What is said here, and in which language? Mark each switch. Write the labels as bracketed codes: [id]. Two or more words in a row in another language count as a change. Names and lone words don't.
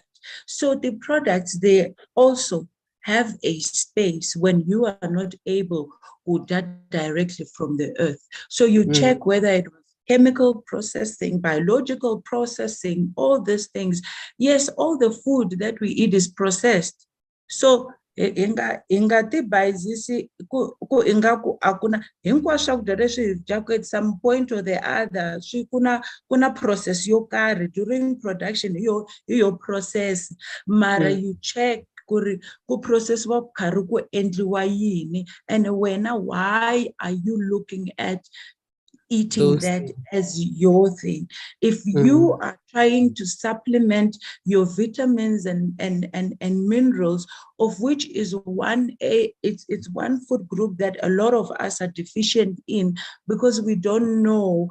[en] So the products, they also have a space when you are not able to get directly from the earth. So you check whether it was chemical processing, biological processing, all these things. Yes, all the food that we eat is processed. [ts] So hi nga ti bayizisi ku ingaku a ku na hinkwaswo swakudya leswi hi dyaka [en] at some point or the other [ts] swi ku na process yo karhi [en] during production [ts] hi yo process mara [en] you check [ts] ku process wa ku karhi ku endliwa yini and wena [en] why are you looking at eating Those that things. as your thing? If you are trying to supplement your vitamins and minerals, of which is it's one food group that a lot of us are deficient in because we don't know.